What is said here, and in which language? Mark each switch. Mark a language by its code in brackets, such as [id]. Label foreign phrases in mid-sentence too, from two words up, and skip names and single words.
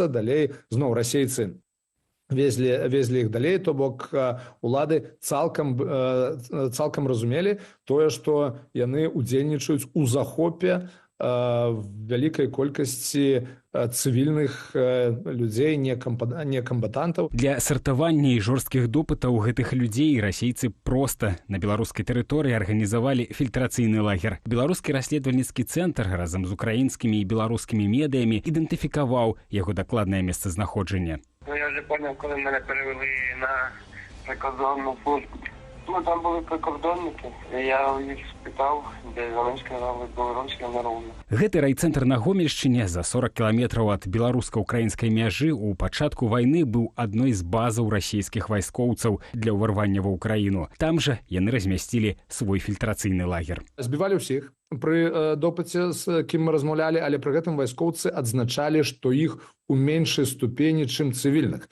[be] Далей зноў расейцы везлі іх далей, то бок улады цалкам разумелі тое, што яны удзельнічаюць у захопе вялікай колькасці цывільных людзей, не камбатантаў. Для сартавання і жорсткіх допытаў гэтых людзей расейцы проста на беларускай тэрыторыі арганізавалі фільтрацыйны лагер. Беларускі расследавальніцкі цэнтр разам з украінскімі і беларускімі медыямі ідэнтыфікаваў яго дакладнае месцазнаходжанне. [uk] Я вже поняв, коли мене перевели на прикордонну службу. Там були прикордонники, я їх спитав, де вони сказали, білоруська народна. [be] Гэты райцэнтр на Гомельшчыне за 40 кіламетраў ад беларуска-украінскай мяжы ў пачатку вайны быў адной з базаў расійскіх вайскоўцаў для ўварвання ва ўкраіну. Там жа яны размясцілі свой фільтрацыйны лагер. Збівалі ўсіх. Пры допыце, з кім мы размаўлялі, але пры гэтым вайскоўцы адзначалі, што іх у меншай ступені, чым цывільных.